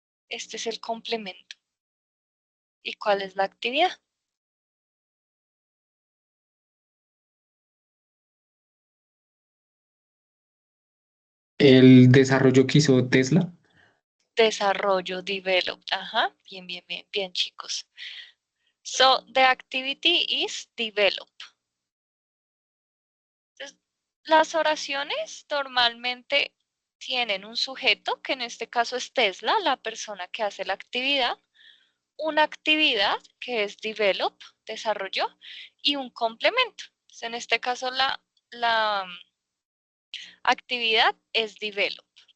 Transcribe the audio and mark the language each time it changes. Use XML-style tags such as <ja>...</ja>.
<es>Este es el complemento. ¿Y cuál es la actividad? El desarrollo que hizo Tesla. Desarrollo, develop. Ajá, bien, bien, bien, bien, chicos.</es> <en>So, the activity is develop.</en> <es>Entonces, las oraciones normalmente tienen un sujeto, que en este caso es Tesla, la persona que hace la actividad, una actividad que es develop, desarrolló, y un complemento. Entonces, en este caso la actividad es develop.</es>